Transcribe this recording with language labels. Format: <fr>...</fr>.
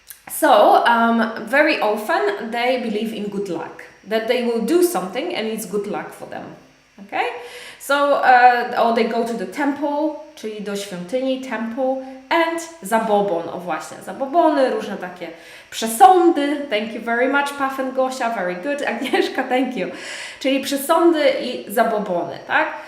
<en>So, very often they believe in good luck, that they will do something and it's good luck for them. Okay? So, or they go to the temple,</en> <pl>czyli do świątyni,</pl> <en>temple, and</en> <pl>zabobon, o właśnie, zabobony, różne takie przesądy.</pl> <en>Thank you very much, Paf and Gosia, very good, Agnieszka, thank you.</en> <pl>Czyli przesądy I zabobony, tak?</pl>